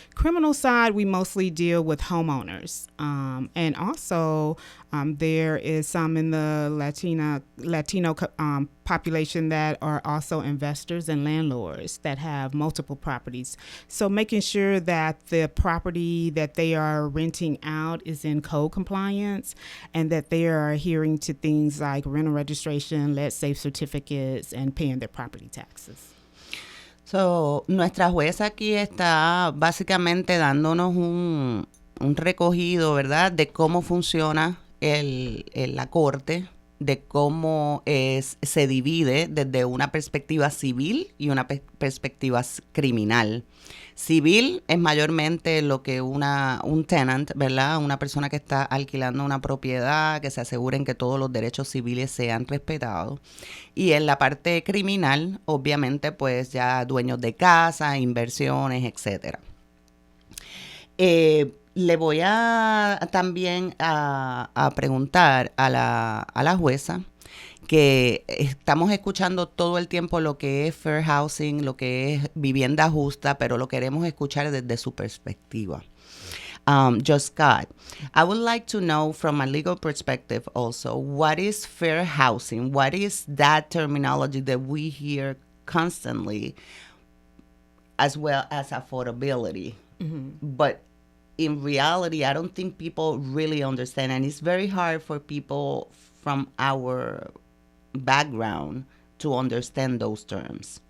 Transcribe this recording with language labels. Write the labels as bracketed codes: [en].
[en] Criminal side, we mostly deal with homeowners. And also there is some in the Latino population that are also investors and landlords that have multiple properties. So making sure that the property that they are renting out is in code compliance and that they are adhering to things like rental registration, lead safe certificates, and paying their property taxes. [es] So, nuestra jueza aquí está básicamente dándonos un recogido, ¿verdad?, de cómo funciona la corte, de cómo se divide desde una perspectiva civil y una perspectiva criminal. Civil es mayormente lo que un tenant, ¿verdad?, una persona que está alquilando una propiedad, que se aseguren que todos los derechos civiles sean respetados. Y en la parte criminal, obviamente, pues ya dueños de casa, inversiones, etcétera. Le voy a también a preguntar a la jueza que estamos escuchando todo el tiempo lo que es fair housing, lo que es vivienda justa, pero lo queremos escuchar desde su perspectiva. [en] Judge Scott, I would like to know from a legal perspective also, what is fair housing? What is that terminology that we hear constantly, as well as affordability? Mm-hmm. But in reality, I don't think people really understand, and it's very hard for people from our background to understand those terms.